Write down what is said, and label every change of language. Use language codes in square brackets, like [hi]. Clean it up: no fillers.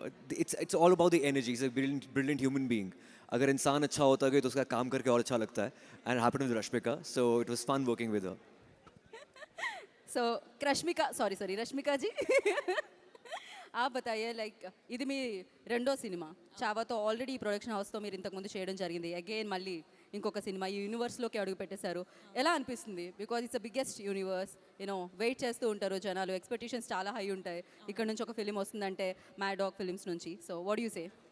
[en] It's all about the energy. She's a brilliant human being. [hi] अगर इंसान अच्छा होता है तो उसका काम करके और अच्छा लगता है. [en] And it happened with Rashmika. So it was fun working with her. [te] So Rashmika sorry Rashmika G [hi] आप बताइए [te] లైక్ ఇది మీ రెండో సినిమా చావాతో ఆల్రెడీ ఈ ప్రొడక్షన్ హౌస్తో మీరు ఇంతకుముందు చేయడం జరిగింది అగైన్ మళ్ళీ ఇంకొక సినిమా ఈ యూనివర్స్లోకి అడుగు పెట్టేశారు ఎలా అనిపిస్తుంది [en] because it's the biggest universe [te] wait చేస్తూ ఉంటారు జనాలు ఎక్స్పెక్టేషన్స్ చాలా హై ఉంటాయి ఇక్కడ నుంచి ఒక ఫిలిం వస్తుందంటే మ్యాడాక్ ఫిలిమ్స్ నుంచి [en] so what you say